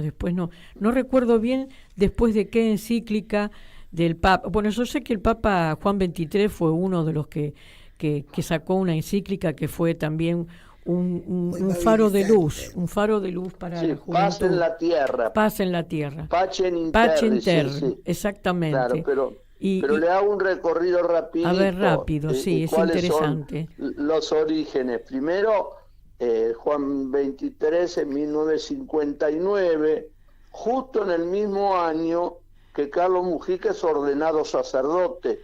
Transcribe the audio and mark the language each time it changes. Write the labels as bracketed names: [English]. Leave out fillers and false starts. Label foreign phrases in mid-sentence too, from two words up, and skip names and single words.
[Spanish] Después no recuerdo bien después de qué encíclica del Papa. Bueno, yo sé que el Papa Juan XXIII fue uno de los que sacó una encíclica que fue también un faro de luz, para la juventud. Paz en la tierra. Paz en la tierra. [Latin] Pacem in terra, [Spanish] sí. Exactamente. Claro, pero le hago un recorrido rapidito. A ver, rápido, sí, es interesante. Son los orígenes. Primero, Juan XXIII en 1959, justo en el mismo año que Carlos Mujica es ordenado sacerdote.